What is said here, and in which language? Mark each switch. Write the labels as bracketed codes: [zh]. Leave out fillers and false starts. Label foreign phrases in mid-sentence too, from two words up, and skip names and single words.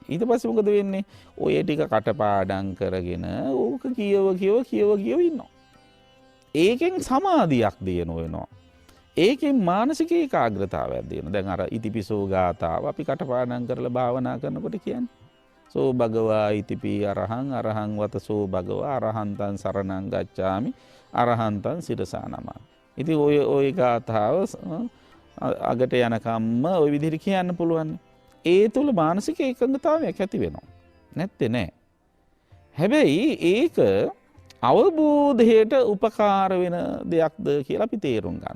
[si] ඊට පස්සේ මොකද වෙන්නේ? ඔය ටික කටපාඩම් කරගෙන ඕක කියව ඉන්නවා. ඒකෙන් සමාධියක් දිනන වෙනවා. ඒකෙන් මානසික ඒකාග්‍රතාවයක් දිනන. දැන් අර ඉතිපිසෝ ගාතාව අපි කටපාඩම් කරලා භාවනා කරනකොට කියන්නේ [pi] සෝ භගවා ඉතිපි අරහං අරහං වතසෝ භගවා අරහන්තං සරණං ගච්ඡාමි අරහන්තං සිරසා නමා. [si] ඉතින් ඔය ගාතාව අගට යනකම්ම ওই විදිහට කියන්න පුළුවන්. ඒ තුල මානසික ඒකාග්‍රතාවයක් ඇති වෙනවා. නැත්තේ නෑ. හැබැයි ඒක අවබෝධයට උපකාර වෙන දෙයක්ද කියලා අපි තේරුම් ගන්න.